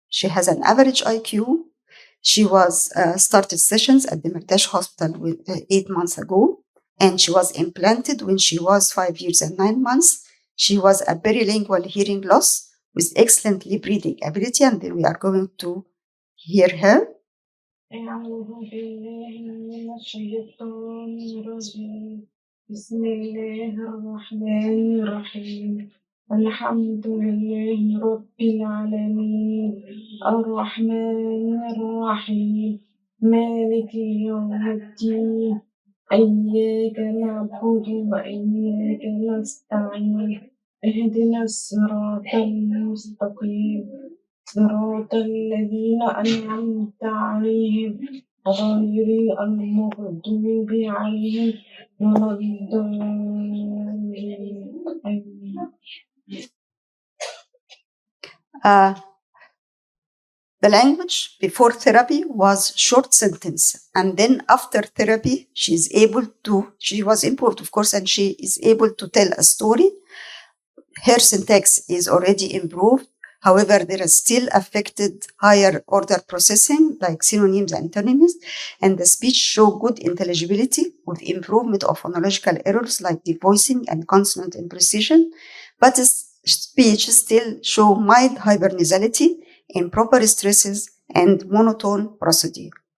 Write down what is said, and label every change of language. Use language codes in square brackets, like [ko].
[en] She has an average IQ. She was started sessions at the Mertash Hospital 8 months ago, and she was implanted when she was 5 years and 9 months. She was a perilingual hearing loss with excellent lip reading ability, and then we are going to hear her. [ar] أعوذ بالله من الشيطان الرجيم بسم الله الرحمن الرحيم الحمد لله رب العالمين الرحمن الرحيم مالك يوم الدين إياك نعبد وإياك نستعين اهدنا الصراط المستقيم صراط الذين أنعمت عليهم غير المغضوب عليهم ولا الضالين آمين. [en] The language before therapy was short sentence, and then after therapy, she was improved, of course, and she is able to tell a story. Her syntax is already improved. However, there is still affected higher order processing like synonyms and antonyms, and the speech show good intelligibility with improvement of phonological errors like devoicing and consonant imprecision, but the speech still show mild hypernasality, improper stresses, and monotone prosody.